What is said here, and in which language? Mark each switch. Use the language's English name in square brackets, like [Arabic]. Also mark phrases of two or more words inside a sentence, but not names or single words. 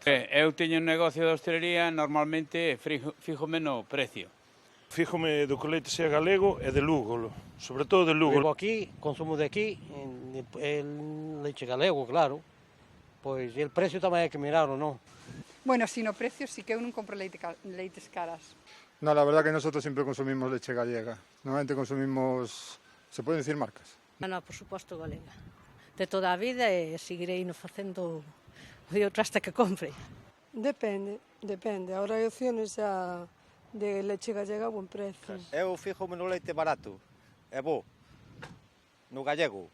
[Galician] Eu teño un negocio de hostelería, normalmente fíjome no precio. Fíjome do que o leite sea galego e de Lugo, sobre todo de Lugo. Vivo aquí, consumo de aquí, el leite galego, claro. Pois e el precio tamén hai que mirarlo, non? Bueno, si no precio sí que eu non compro leites caras. [Spanish] No, la verdad que nosotros siempre consumimos leche gallega. Normalmente consumimos, ¿se pueden decir marcas? [Galician] No, por suposto galega. De toda a vida e seguirei no facendo o de outra hasta que compre. Depende. [Spanish] Ahora hai opciones de leche gallega a buen precio. [Galician] Eu fíjome no leite barato, é bo, no gallego.